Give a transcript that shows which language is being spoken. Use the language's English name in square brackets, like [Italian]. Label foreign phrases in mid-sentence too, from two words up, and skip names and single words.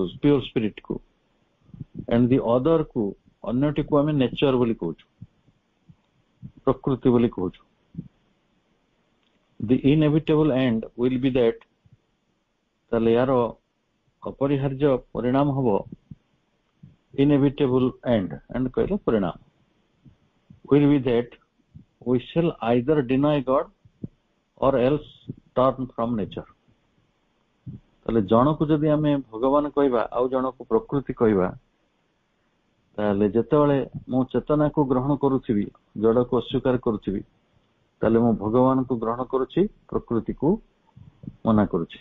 [English] pure spirit କୁ। and the other [Odia] କୁ, ଅନ୍ୟଟିକୁ ଆମେ ନେଚର ବୋଲି କହୁଛୁ, ପ୍ରକୃତି ବୋଲି କହୁଛୁ। [English] the inevitable end will be that, [Odia] ତାହେଲେ ୟାର ଅପରିହାର୍ଯ୍ୟ ପରିଣାମ ହବ [English] inevitable end [Odia] କହିଲେ ପରିଣାମ, [English] will be that we shall either deny God or else turn from nature। [Odia] ତାହେଲେ ଜଣକୁ ଯଦି ଆମେ ଭଗବାନ କହିବା ଆଉ ଜଣକୁ ପ୍ରକୃତି କହିବା, ତାହେଲେ ଯେତେବେଳେ ମୁଁ ଚେତନାକୁ ଗ୍ରହଣ କରୁଥିବି, ଜଡକୁ ଅସ୍ୱୀକାର କରୁଥିବି, ତାହେଲେ ମୁଁ ଭଗବାନଙ୍କୁ ଗ୍ରହଣ କରୁଛି, ପ୍ରକୃତିକୁ ମନା କରୁଛି।